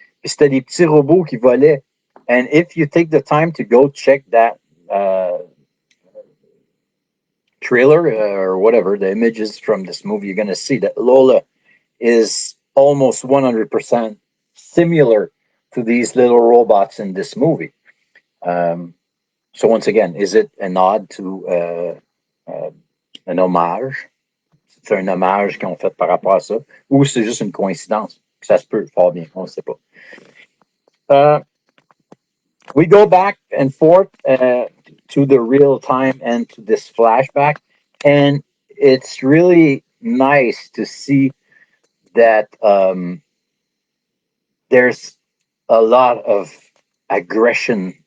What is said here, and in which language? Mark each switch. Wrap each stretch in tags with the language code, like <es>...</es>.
<fr>Puis c'était des petits robots qui volaient.</fr> <en>And if you take the time to go check that trailer or whatever, the images from this movie, you're going to see that Lola is almost 100% similar to these little robots in this movie. So once again, is it a nod to</en> <fr>un hommage? C'est un hommage qu'ils ont fait par rapport à ça? Ou c'est juste une coïncidence? Ça se peut fort bien, on ne sait pas.</fr> <en>we go back and forth to the real time and to this flashback, and it's really nice to see that there's a lot of aggression.</en>